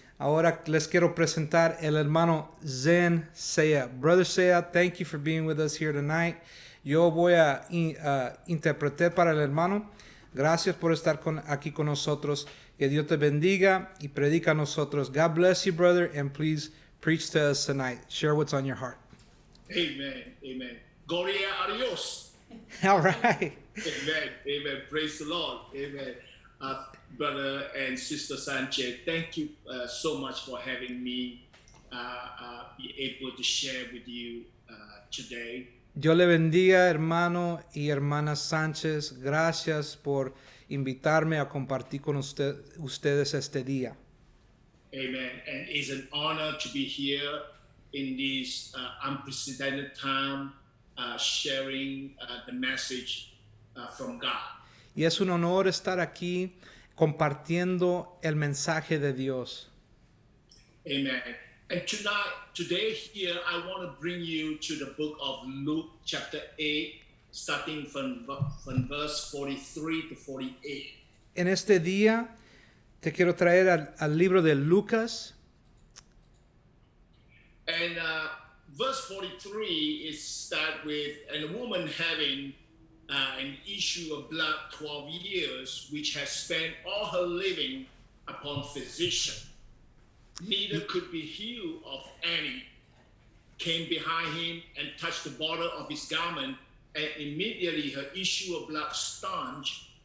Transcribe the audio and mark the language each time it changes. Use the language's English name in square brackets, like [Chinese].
[Spanish] Ahora les quiero presentar el hermano Zen Sea. [English] Brother Sea, thank you for being with us here tonight. [Spanish] Yo voy a interpretar para el hermano. Gracias por estar aquí con nosotros. Que Dios te bendiga y predica a nosotros. [English] God bless you, brother, and please preach to us tonight. Share what's on your heart. [Spanish] Amen. Amen. Gloria a Dios. [English] All right. Amen. Amen. Praise the Lord. Amen. Brother and Sister Sanchez, thank you so much for having me be able to share with you today. [Spanish] Dios le bendiga, hermano y hermana Sánchez. Gracias por invitarme a compartir con ustedes este día. Amen. [English] And it's an honor to be here in this unprecedented time sharing the message from God. [Spanish] Y es un honor estar aquí compartiendo el mensaje de Dios. Amen. [English] And today here, I want to bring you to the book of Luke chapter 8, starting from verse 43 to 48. [Spanish] En este día te quiero traer al libro de Lucas. [English] And verse 43 is start with, and a woman having an issue of blood 12 years, which has spent all her living upon physician, neither could be healed of any, came behind him and touched the border of his garment, and immediately her issue of blood stanched.